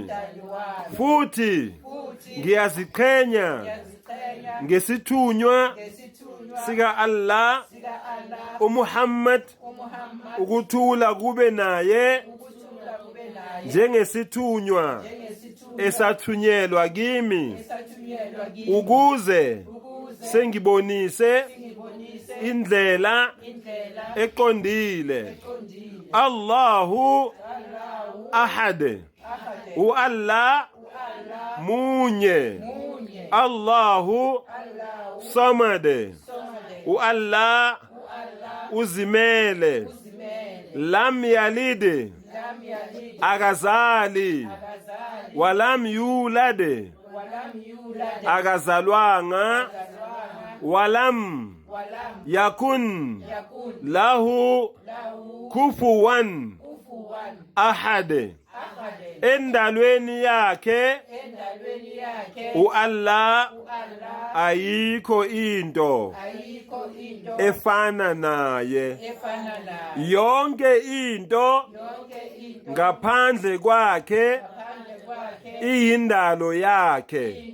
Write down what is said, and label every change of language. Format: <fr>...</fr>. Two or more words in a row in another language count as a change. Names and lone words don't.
<zu>Futhi ngiyaziqhenya ngesithunywa sika Allah uMuhammad ukuthula kube naye njengesithunywa esathunyelwa kimi ukuze sengibonise indlela eqondile.</zu> <ar>الله أحد.</ar> <zu>Allah munye.</zu> <ar>الله الصمد.</ar> <zu>Allah uzimele.</zu> <ar>لم يلد akazali ولم يولد akazalwanga ولم يكن له كفوا أحد.</ar> <zu>Endalweni yakhe Allah ayikho into efana naye. Yonke into ngaphandle kwakhe iyindalo yakhe.</zu>